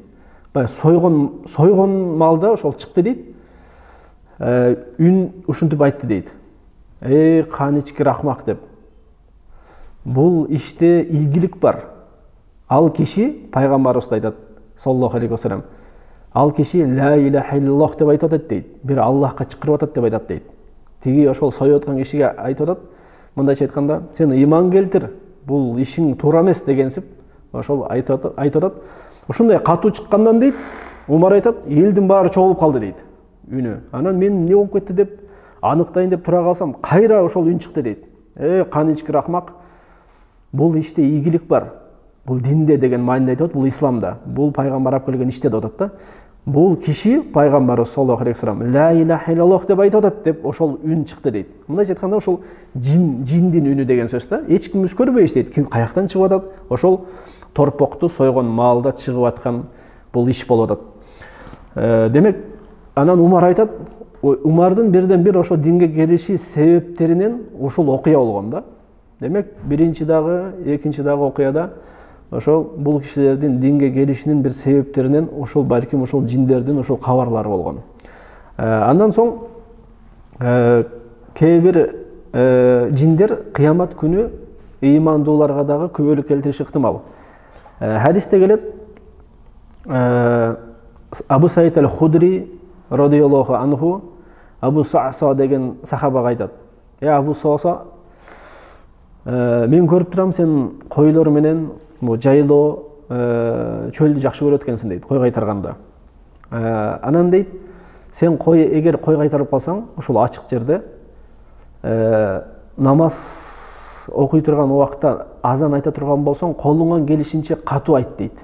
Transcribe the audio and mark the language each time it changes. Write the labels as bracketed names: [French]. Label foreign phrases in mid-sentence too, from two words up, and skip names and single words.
[Kyrgyz] Баягы сойгон малда ошол чыкты дейт. Үн ушинтип айтты дейт. Эй, канички рахмак деп. Бул иште ийгилик бар. Ал киши, пайгамбарыбыз айтат, [Arabic] صلى الله عليه وسلم, [Kyrgyz] ал киши [Arabic] لا إله إلا الله [Kyrgyz] деп айтып атат дейт. Бир Аллахка чакырып атат деп айтат дейт. Тиги ошол союп аткан кишиге айтып атат, мындайча айтканда, сен ыйман келтир, бул ишиң туура эмес дегенсип, ошол айтып атат. Ушундай катуу чыккандан дейт, Умар айтат, элдин баары чогулуп калды дейт, үнү. Анан мен эмне болуп кетти деп аныктайын деп тура калсам, кайра ошол үн чыкты дейт. Канички рахмак, бул иште ийгилик бар. Бул динде деген мааниде айтат, бул исламда. Бул пайгамбар алып келген иште деп атат да. Бул киши пайгамбарыбыз [Arabic] صلى الله عليه وسلم لا إله إلا الله [Kyrgyz] деп айтып атат деп ошол үн чыкты дейт. Мындайча айтканда ошол жиндин үнү деген сөз да. Эч ким көрбөйбүз дейт. Ким каяктан чыгып атат? Ошол торпокту сойгон маалда чыгып аткан бул иш болуп атат. Демек, анан Умар айтат, Умардын бирден бир ошо динге келиши себептеринен ушул окуя болгон да. Демек, биринчи дагы, экинчи дагы окуяда ошол бул кишилердин динге келишинин бир себептеринен ошол балким ошол жиндердин ошол кабарлары болгон. Андан соң кээ бир жиндер кыямат күнү ыймандууларга дагы күбөлүк келтириши ыктымал. Хадисте келет, Абу Саид аль-Худри [Arabic] رضي الله عنه [Kyrgyz] Абу Саъса деген сахабага айтат. Абу Саъса, мен көрүп турам, сен койлор менен жайлоо, чөлдү жакшы көрөт экенсиң дейт, кой кайтарганда. Анан дейт, сен эгер кой кайтарып калсаң, ошол ачык жерде намаз окуй турган убакта азан айта турган болсоң, колуңан келишинче катуу айт дейт.